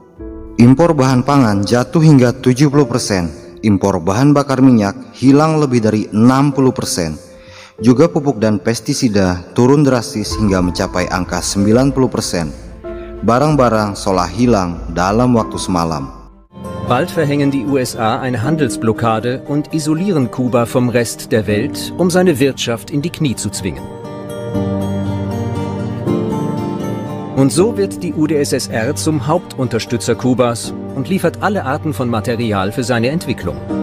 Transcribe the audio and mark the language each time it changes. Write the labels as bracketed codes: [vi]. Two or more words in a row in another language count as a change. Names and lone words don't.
[id] Impor bahan pangan jatuh hingga 70%, impor bahan bakar minyak hilang lebih dari 60%. Juga pupuk dan pestisida turun drastis hingga mencapai angka 90%. Barang-barang seolah hilang dalam waktu semalam. [de] Bald verhängen die USA eine Handelsblockade und isolieren Kuba vom Rest der Welt, um seine Wirtschaft in die Knie zu zwingen. Und so wird die UdSSR zum Hauptunterstützer Kubas und liefert alle Arten von Material für seine Entwicklung.